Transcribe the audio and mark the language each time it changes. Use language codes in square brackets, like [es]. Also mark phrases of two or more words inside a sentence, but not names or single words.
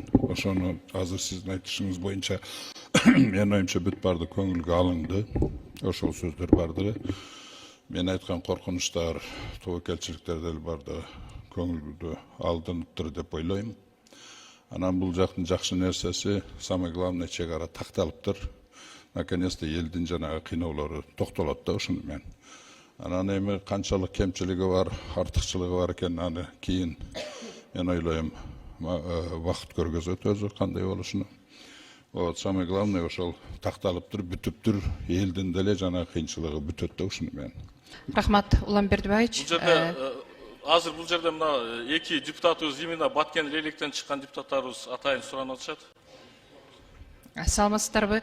[ky] Ошону азыр сиздин айтышыңыз боюнча мен оюмча бүт баарды көңүлгө алынды. Ошол сөздөр бардыгы. Мен айткан коркунучтар, тобокелчиликтер деле барды көңүлдү алдыныптыр деп ойлойм. Анан бул жактын жакшы нерсеси, [ru] самый главный [ky] чегара такталыптыр. Наконец-то элдин жанагы кыйноолору токтолот да ушуну мен. Анан эми канчалык кемчилиги бар, артыкчылыгы бар экен, аны кийин мен ойлойм вакыт көргөзөт өзү кандай болушуну. [ru] Вот, самый главный [ky] ошол такталыптыр, бүтүптүр, элдин деле жанагы кыйынчылыгы бүтөт да ушуну мен. Рахмат, Уламбердибаевич. Азыр бул жерде мына эки депутатыбыз именно Баткен Лейлектен чыккан депутаттарыбыз атайын суранып атышат. Саламатсыздарбы?